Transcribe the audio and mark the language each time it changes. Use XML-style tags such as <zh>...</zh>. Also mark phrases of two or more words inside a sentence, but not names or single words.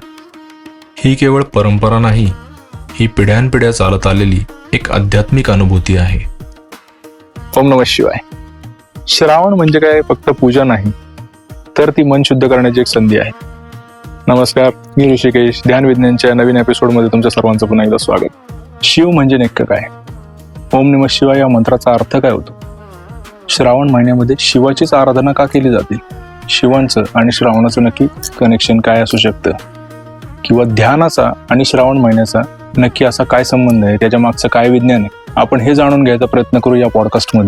<mr>ही केवळ परंपरा नाही, ही पिढ्यानपिढ्या चालत आलेली एक आध्यात्मिक अनुभूती आहे.</mr> <sa>ओम नमः शिवाय.</sa> <mr>श्रावण म्हणजे काय फक्त पूजा नाही, तर ती मन शुद्ध करण्याची एक संधी आहे. नमस्कार, मी ऋषिकेश. ध्यान विज्ञानच्या नवीन एपिसोडमध्ये तुमच्या सर्वांचं पुन्हा एकदा स्वागत. शिव म्हणजे नेमकं काय?</mr> <sa>ओम नमः शिवाय</sa> <mr>या मंत्राचा अर्थ काय होतो? श्रावण महिन्यामध्ये शिवाचीच आराधना का केली जाते? शिवांचं आणि श्रावणाचं नक्की कनेक्शन काय असू शकतं? किंवा ध्यानाचा आणि श्रावण महिन्याचा नक्की असा काय संबंध आहे? त्याच्या मागचं काय विज्ञान आहे? आपण हे जाणून घ्यायचा प्रयत्न करू या पॉडकास्टमध्ये.</mr>